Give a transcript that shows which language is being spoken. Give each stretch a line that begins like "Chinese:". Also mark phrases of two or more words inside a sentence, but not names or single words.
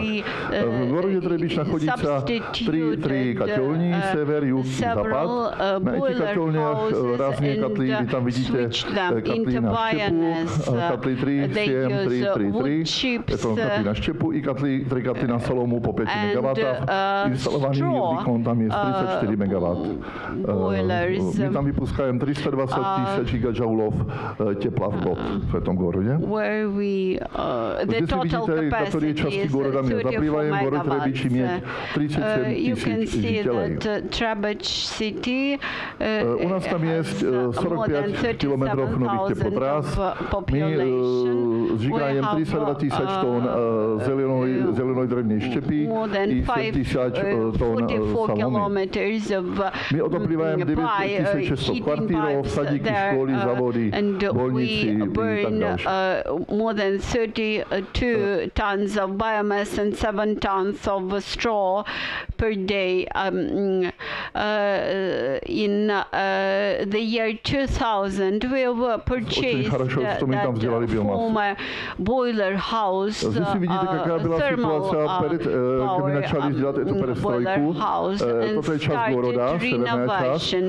Russian: В городе Требич находится три котельни, север, юг и запад. На этих котельнях разные котлы, вы там видите котлы на щепу, котлы 3, 7, 3, 3, 3. Это котлы на щепу и три котлы на солому по 5 мегаваттов.
Czech: Instalovaný výkon tam je 34 MW. My tam vypuskáme 320 000 gigajoulov tepla v rok v tom городе.
Russian: Здесь вы видите, которые части города мы закрываем. Город Требич имеет 37 000 жителей. У нас там есть 45 километров новых теплотрасс. Мы сжигаем 32 000 тонн зеленой древней щепи и 7 000
Czech: tón salony. My otopливаем 9600 kvartírov, sadíky, školy, zavody, bolnici i tak další.
English: More than 32 tons of biomass and 7 tons of straw per day. In the year 2000, we have purchased that former boiler house, thermal boiler house, and started renovation.